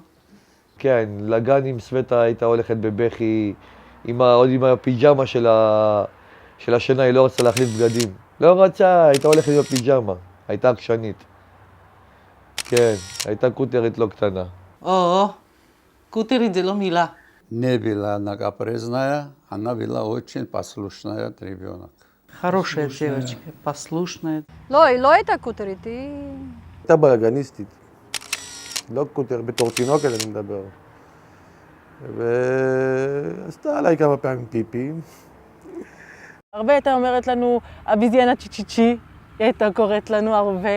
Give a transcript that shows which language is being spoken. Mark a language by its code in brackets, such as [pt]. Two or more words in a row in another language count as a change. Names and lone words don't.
[he] כן, לגן עם סווטה הייתה הולכת בבכי, עוד עם הפיג'מה של השינה, היא לא רצתה להחליף בגדים. לא רצה, הייתה הולכת עם הפיג'מה, הייתה עקשנית. כן, הייתה קוטרית לא קטנה. קוטרית זה לא מילה. [ru] Не была она капризная, она была очень послушная ребенок. Хорошая девочка, послушная. [he] לא, היא לא הייתה קוטרית, היא... הייתה בלגניסטית. לא קוטר, בתור תינוקת אני מדבר. ועשתה עליי כמה פעמים פיפי. הרבה הייתה אומרת לנו, הביזיינה צ'יצ'יצ'י, היא הייתה קוראת לנו הרבה.